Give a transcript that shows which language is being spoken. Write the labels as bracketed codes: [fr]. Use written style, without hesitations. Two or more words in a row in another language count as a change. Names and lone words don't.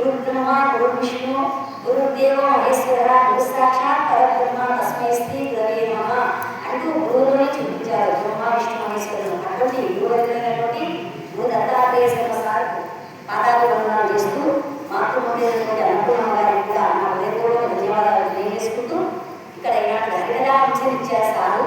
[sa] गुरुब्रह्मा गुरुविष्णु गुरुदेवो महेश्वरः गुरु साक्षात् परब्रह्म तस्मै శ్రీ గురవే నమః [te] అంటూ గురువుని చూపించారు. బ్రహ్మ విష్ణు మహేశ్వరులు అటువంటి గురువులైనటువంటి గురు దత్తాత్రేయ సార్కు పాదాభివందనాలు చేస్తూ మాతృమూర్తి అనుకున్న గారికి కూడా నా హృదయపూర్వక ధన్యవాదాలు తెలియజేసుకుంటూ ఇక్కడ ఇలాంటి హరికథా అంశం ఇచ్చారు సారు.